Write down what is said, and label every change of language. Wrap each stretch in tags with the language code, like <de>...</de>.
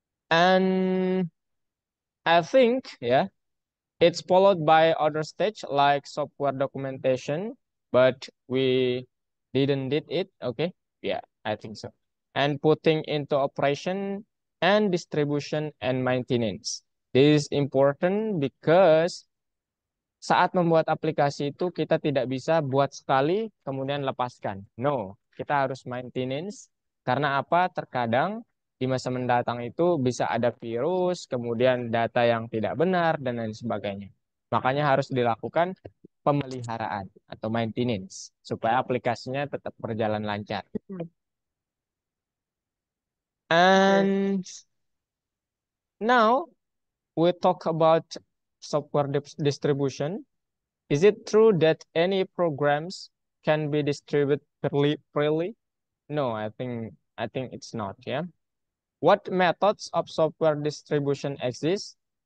<en>And I think, yeah, it's followed by other stage like software documentation, but we didn't did it. Okay. Yeah, I think so. And putting into operation and distribution and maintenance. This is important because</en> <id>saat membuat aplikasi itu kita tidak bisa buat sekali kemudian lepaskan. No, kita harus maintenance karena apa? Terkadang di masa mendatang itu bisa ada virus, kemudian data yang tidak benar dan lain sebagainya. Makanya harus dilakukan pemeliharaan atau maintenance supaya aplikasinya tetap berjalan lancar. hmm, oke.</id> <en>And now we talk about software distribution. Is it true that any programs can be distributed freely? No, I think it's not, yeah. What methods of software distribution exist?</en>